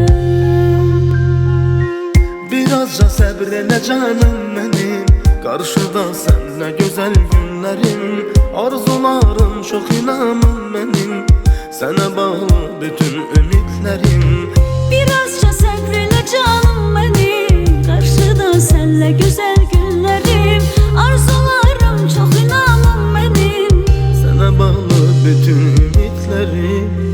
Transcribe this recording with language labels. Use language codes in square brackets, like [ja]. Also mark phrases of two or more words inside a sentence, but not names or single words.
[az] Birazca səbr elə canım mənim, qarşıda sənlə gözəl günlərim. Arzularım çox inanım mənim, sənə bağlı bütün ümidlərim. [tr] Birazca sabr elə canım benim, karşıda senle güzel günlerim. Arzularım çok inanım benim. [az] Sənə bağlı bütün ümidlərim.